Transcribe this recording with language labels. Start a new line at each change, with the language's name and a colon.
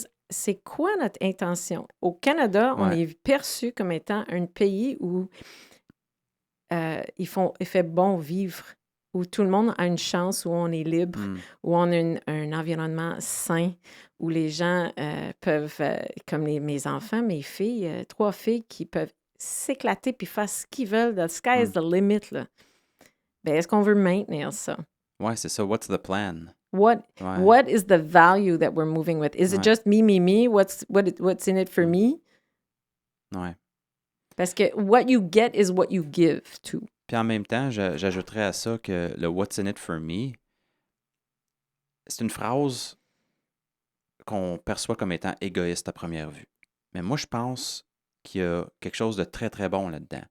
French: C'est quoi notre intention? Au Canada, on est perçu comme étant un pays où il fait bon vivre, où tout le monde a une chance, où on est libre, où on a un environnement sain, où les gens peuvent, comme mes enfants, mes filles, 3 filles qui peuvent s'éclater puis faire ce qu'ils veulent.
English: The sky is the limit,
French: là. Ben, est-ce qu'on veut maintenir ça? Ouais, c'est ça.
English: What's the plan? What is the value that we're moving with? Is it just me? What's in it for me?
French: Ouais. Parce que
English: what you get is what you give to.
French: Puis en même temps, j'ajouterais à ça que le
English: What's in it for me,
French: c'est une phrase qu'on perçoit comme étant égoïste à première vue. Mais moi, je pense qu'il y a quelque chose de très, très bon là-dedans.